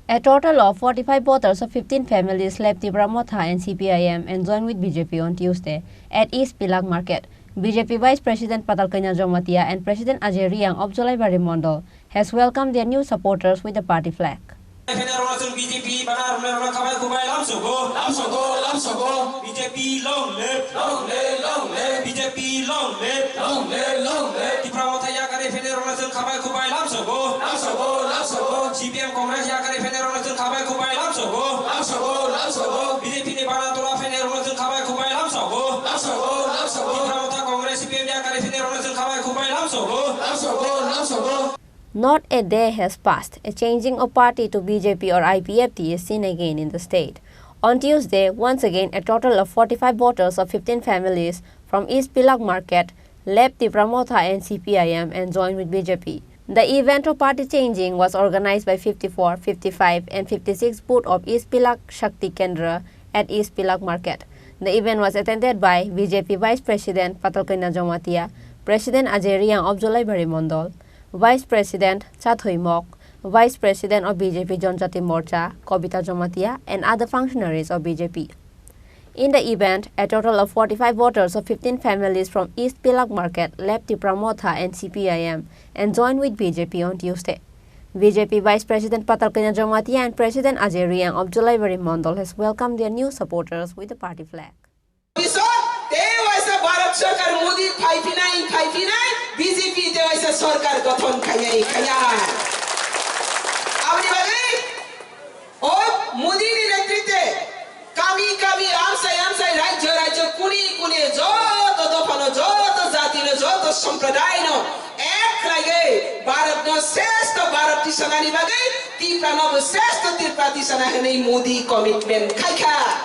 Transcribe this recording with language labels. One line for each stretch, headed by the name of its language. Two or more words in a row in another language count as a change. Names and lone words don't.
English: A total of 45 voters of 15 families left Tipra Motha and CPIM and joined with BJP on Tuesday at East Pilak Market. BJP Vice President Patalkanya Jomatia and President Ajay Riang of Jolaibari Mondol has welcomed their new supporters with the party flag. BJP long live, long live, long live. BJP long live, long live, long live.
Kok Borok: Tipra Motha ya kare federalism khabai khubai lam sogo, lam sogo, lam sogo. CPIM Congress ya kare federalism khabai khubai lam sogo, lam sogo, lam sogo. BJP ne bana tola federalism khabai khubai lam sogo, lam sogo, lam sogo. Tipra Motha Congress CPIM ya kare federalism khabai khubai lam sogo, lam sogo, lam sogo.
English: Not a day has passed, a changing of party to BJP or IPFT is seen again in the state. On Tuesday, once again, a total of 45 voters of 15 families from East Pilak Market left Tipra Motha and CPIM and joined with BJP. The event of party changing was organized by 54, 55 and 56 booth of East Pilak Shakti Kendra at East Pilak Market. The event was attended by BJP Vice President Patalkanya Jomatia, President Ajay Riang of Jolaibari Mondol, Vice President Chathoy Mok, Vice President of BJP Jonjati Morcha, Kobita Jomatia, and other functionaries of BJP. In the event, a total of 45 voters of 15 families from East Pilak Market left Tipra Motha and CPIM and joined with BJP on Tuesday. BJP Vice President Patalkanya Jomatia and President Ajay Riang of Jolaibari Mondol has welcomed their new supporters with the party flag.
Kok Borok: BJP देवाइसा सरकार गठन खाइए खाया अपनी बागे और मोदी ने नेतृत्व कामी कामी आमसाई राज्य कुनी जो तो दफानो जो तो जाति नो जो तो संप्रदाय नो एक लगे भारत नो श्रेष्ठ भारत तिसनानी बागे तीप्रा नो श्रेष्ठ तीप्रा तिसना है नहीं मोदी कमिटमेंट खाइखा